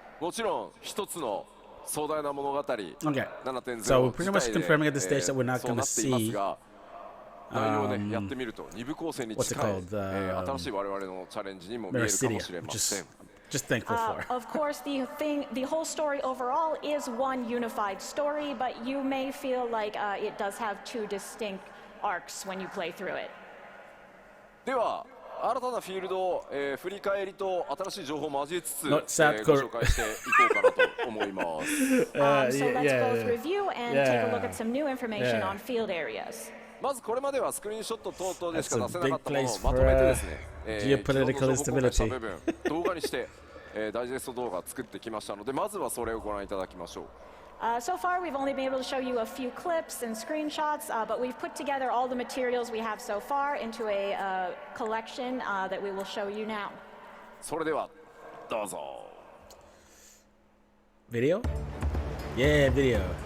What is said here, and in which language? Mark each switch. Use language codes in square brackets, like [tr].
[ja] もちろん一つの壮大な物語。 [en] Okay. 7.0 So we're pretty much confirming at this stage that we're not going to see. [ja] 内容をね、やってみると二部構成に近い、新しい我々のチャレンジにも見えるかもしれません。 [en] Just thankful for. Of course, the whole story overall is one unified story, but you may feel like it does have two distinct arcs when you play through it. [ja] では、新たなフィールドを、振り返りと新しい情報を交えつつ、ご [en] South [ja] 紹介していこうかなと思います。 [en] So let's both review and take a look at some new information on field areas. [ja] まずこれまではスクリーンショット等々でしか出せなかったものをまとめてですね、 [en] geopolitical instability [ja] 部分動画にして、ダイジェスト動画を作ってきましたので、まずはそれをご覧いただきましょう。 [en] So far, we've only been able to show you a few clips and screenshots, but we've put together all the materials we have so far into a collection that we will show you now. [ja] それではどうぞ。 [en] Video? Yeah, video.